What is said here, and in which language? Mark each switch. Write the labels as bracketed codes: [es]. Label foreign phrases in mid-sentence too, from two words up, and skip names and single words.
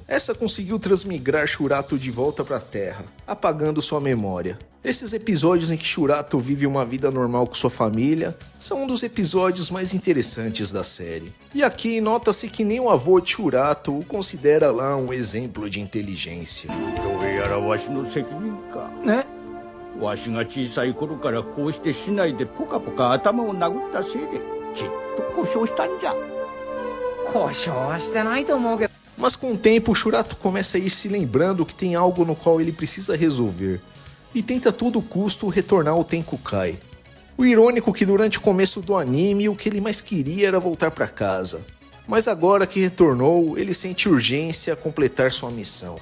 [pt] Essa conseguiu transmigrar Shurato de volta para a Terra, apagando sua memória. Esses episódios em que Shurato vive uma vida normal com sua família são um dos episódios mais interessantes da série. E aqui nota-se que nem o avô de Shurato o considera lá um exemplo de inteligência. [ja] わしが小さい頃からこうして市内でポカポカ頭を殴ったせいでちっと故障したんじゃ。故障はしてないと思うけど。 [pt] Mas com o tempo, Shurato começa a ir se lembrando que tem algo no qual ele precisa resolver e tenta a todo custo retornar ao Tenkukai. O irônico é que durante o começo do anime o que ele mais queria era voltar para casa. Mas agora que retornou, ele sente urgência a completar sua missão.